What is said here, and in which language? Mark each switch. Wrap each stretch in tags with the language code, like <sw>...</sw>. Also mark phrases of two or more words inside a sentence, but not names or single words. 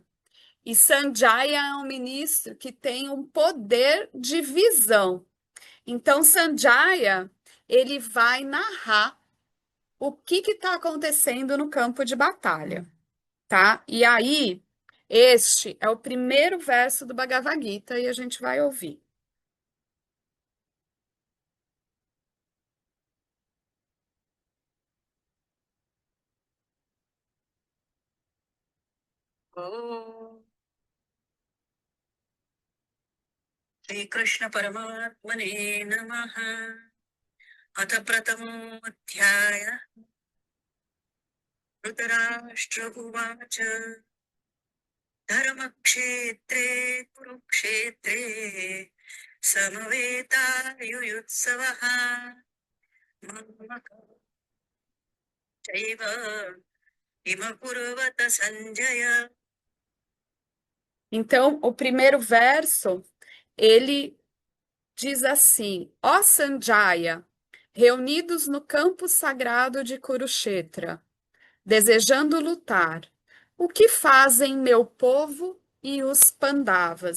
<pt>E Sanjaya é um ministro que tem um poder de visão. Então, Sanjaya, ele vai narrar o que está acontecendo no campo de batalha, tá? E aí, este é o primeiro verso do Bhagavad Gita e a gente vai ouvir.</pt> <sa>Oh, Shri Krishna Paramatmane Namaha. अथ प्रथमोऽध्याय धृतराष्ट्र उवाच धर्मक्षेत्रे कुरुक्षेत्रे समवेतायुयुत्सवः चैव किमकुर्वत Sanjaya.</sa> <pt>Então, o primeiro verso, ele diz assim: Ó Sanjaya, reunidos no campo sagrado de Kurukshetra, desejando lutar, o que fazem meu povo e os Pandavas?</pt>